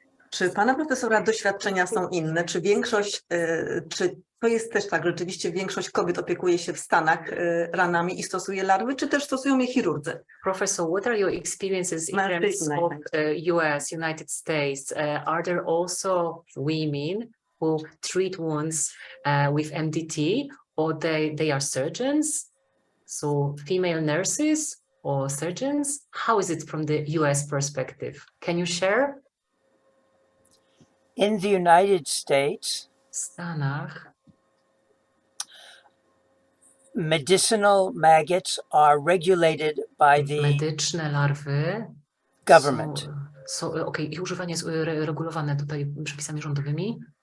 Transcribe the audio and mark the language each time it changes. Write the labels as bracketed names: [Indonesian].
[Polish] Czy pana profesora doświadczenia są inne? Czy większość, czy To jest też tak, rzeczywiście większość kobiet opiekuje się w Stanach ranami i stosuje larwy, czy też stosują je chirurdzy? [English] Professor, what are your experiences in terms of US, United States? Are there also women who treat wounds with MDT, or they are surgeons? So female nurses or surgeons? How is it from the US perspective? Can you share? In the United States, [Polish] W Stanach [English] medicinal maggots are regulated by the [Polish] medyczne larwy [English] government. [Polish] i używanie jest regulowane tutaj przepisami rządowymi.